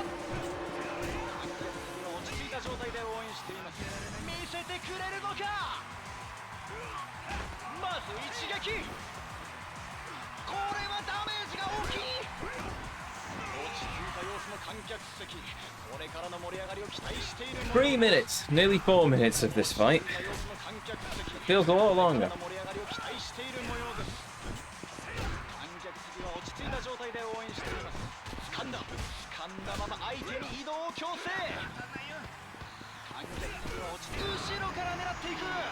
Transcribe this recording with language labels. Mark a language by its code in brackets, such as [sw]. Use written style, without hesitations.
[ja] 観客席は落ち着いた状態で応援しています。見せてくれるのか。まず一撃、これはダメージが大きい。落ち着いた様子の観客席、これからの盛り上がりを期待している模様。 [en] 3 minutes, nearly 4 minutes of this fight. Feels a lot longer. [ja] 盛り上がりを期待している模様です。観客席は落ち着いた状態で応援しています。掴んだまま相手に移動を強制。観客席は落ち着いて後ろから狙っていく。